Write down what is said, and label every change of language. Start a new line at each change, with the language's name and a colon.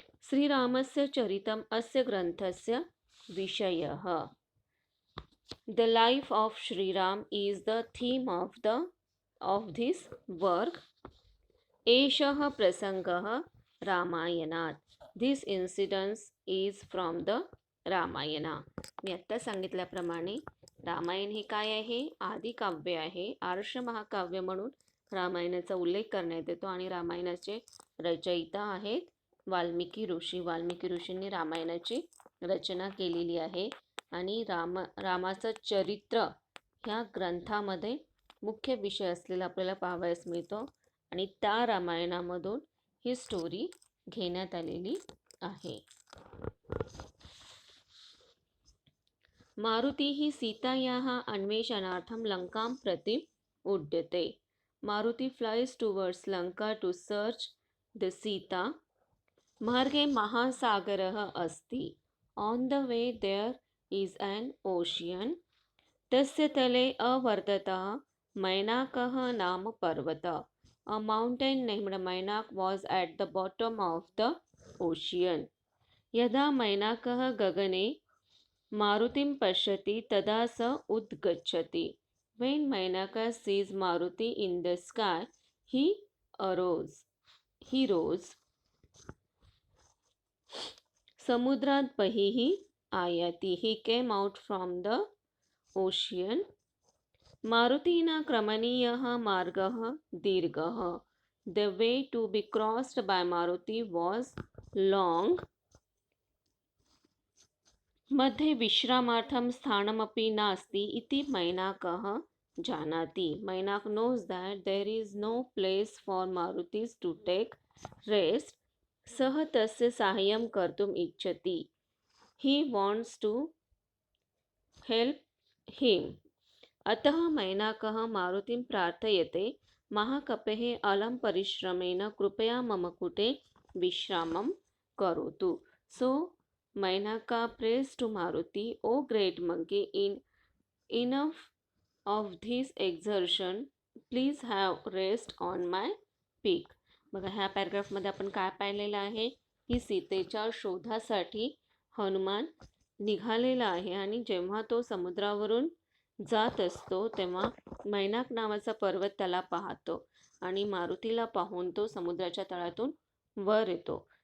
Sanskrit: श्रीरामस्य चरितम् अस्य ग्रन्थस्य विषयः.
English: The life of Sri Ram is the theme of this work.
Sanskrit: एषः प्रसंगः रामायणात.
English: This incident is from the Ramayana.
Marathi: मी आत्ता सांगितल्याप्रमाणे रामायण हे काय आहे, आदिकाव्य आहे. आर्ष महाकाव्य म्हणून रामायणाचा उल्लेख करण्यात येतो आणि रामायणाचे रचयिता आहेत वाल्मिकी ऋषी. वाल्मिकी ऋषींनी रामायणाची रचना केलेली आहे आणि रामाचं चरित्र ह्या ग्रंथामध्ये मुख्य विषय असलेला आपल्याला पाहावयास मिळतो आणि त्या रामायणामधून ही स्टोरी घेण्यात आलेली आहे.
Sanskrit: मारुतिः सीतायाः अन्वेषणार्थं लङ्कां प्रति उड्यते.
English: Maruti flies towards Lanka to search the Sita.
Sanskrit: मार्गे महासागरः अस्ति.
English: On the way there is an ocean.
Sanskrit: तस्य तले अवर्ततः मैनाकः नाम पर्वतः.
English: A mountain named Mainak was at the bottom of the ocean.
Sanskrit: यदा मैनाकः गगने मारुतिं पश्यति तदा स उद्गच्छति.
English: When Mainaka sees Maruti in the sky, he arose. He rose.
Sanskrit: समुद्रात् बहिः आयाति.
English: He came out from the ocean.
Sanskrit: मारुतिना क्रमणीयः मार्गः दीर्घः.
English: The way to be crossed by Maruti was long.
Sanskrit: मध्ये विश्रामार्थं स्थानमपि नास्ति इति मैनाकः जानाति.
English: Mainak knows that there is no place for Marutis to take rest.
Sanskrit: सः तस्य साहाय्यं कर्तुम् इच्छति.
English: He wants to help him.
Sanskrit: अतः मैनाकः मारुतिं प्रार्थयते. महाकपेः अलं परिश्रमेण कृपया मम कृते विश्रामं करोतु.
English: So Mainaka prays to Maruti, O great monkey, enough of this exertion, please have rest on my peak.
Marathi: बघा ह्या पॅराग्राफमध्ये आपण काय पाहिलेलं आहे की सीतेच्या शोधासाठी हनुमान निघालेला आहे आणि जेव्हा तो समुद्रावरून जात असतो तेव्हा मैनाक नावाचा पर्वत त्याला पाहतो आणि मारुतीला पाहून तो समुद्राच्या तळातून वर येतो.